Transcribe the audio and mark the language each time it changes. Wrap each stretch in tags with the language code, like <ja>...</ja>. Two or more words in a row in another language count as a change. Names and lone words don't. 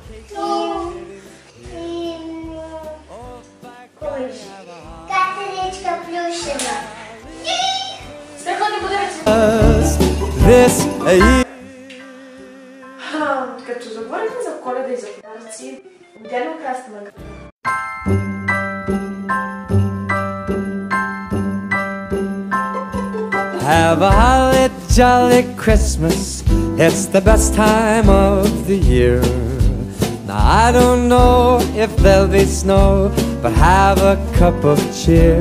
<bg>И катеричка плюшева. Страхотни подаръци. Като заговорихме за Коледа и за подаръци, отделно красна награда.</bg> <en>Have a holly jolly Christmas, it's the best time of the year. Now I don't know if there'll be snow, but have a cup of cheer.</en>